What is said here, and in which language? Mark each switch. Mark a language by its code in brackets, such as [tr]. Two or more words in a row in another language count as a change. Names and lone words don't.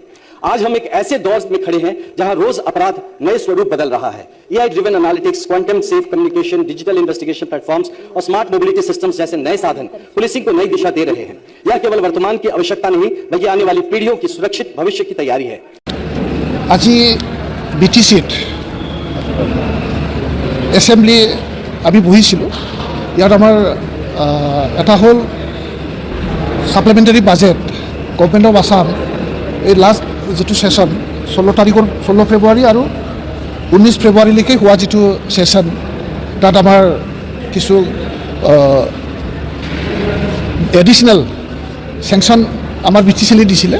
[hi] आज हम एक ऐसे दौर में खड़े हैं जहां रोज अपराध नए स्वरूप बदल रहा है। [en] AI driven analytics, quantum safe communication, digital investigation platforms [hi] और [en] smart mobility systems [hi] जैसे नए साधन पुलिसिंग को नई दिशा दे रहे हैं। यह केवल वर्तमान की आवश्यकता नहीं बल्कि आने वाली पीढ़ियों की सुरक्षित भविष्य की तैयारी है। [as] আজি BTCত এসেম্বলি আমি বহিছিলোঁ। ইয়াত আমাৰ এটা হ'ল [en] supplementary budget Government of Assam, [as] এই লাষ্ট যিটো ছেশ্যন 16 ফেব্ৰুৱাৰী আৰু 19 ফেব্ৰুৱাৰীলৈকে হোৱা যিটো ছেশ্যন, তাত আমাৰ কিছু [en] additional sanction [as] আমাৰ BTCলৈ দিছিলে।